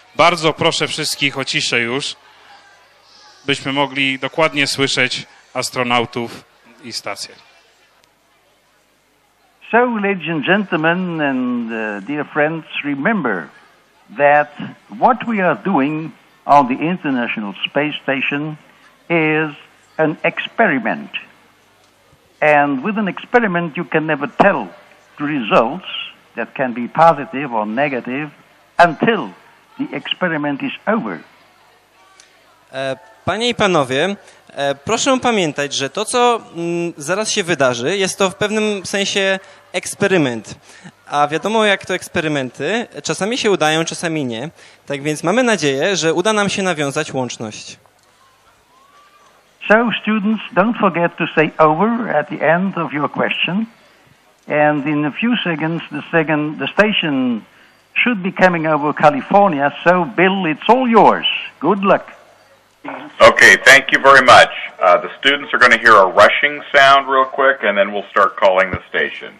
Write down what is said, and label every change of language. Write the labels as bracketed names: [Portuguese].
[Polish] Bardzo proszę wszystkich o ciszę już, byśmy mogli dokładnie słyszeć astronautów i stację. [English] So, ladies and gentlemen and dear friends, remember that what we are doing on the International Space Station is an experiment. And with an experiment, you can never tell the results that can be positive or negative until the experiment is over. [Polish] Panie i panowie, proszę pamiętać, że to, co zaraz się wydarzy, jest to w pewnym sensie eksperyment. A wiadomo, jak to eksperymenty, czasami się udają, czasami nie. Tak więc mamy nadzieję, że uda nam się nawiązać łączność. [English] So, students, don't forget to say over at the end of your question. And in a few seconds, the station should be coming over California. So, Bill, it's all yours. Good luck. Okay, thank you very much. The students are going to hear a rushing sound real quick, and then we'll start calling the station.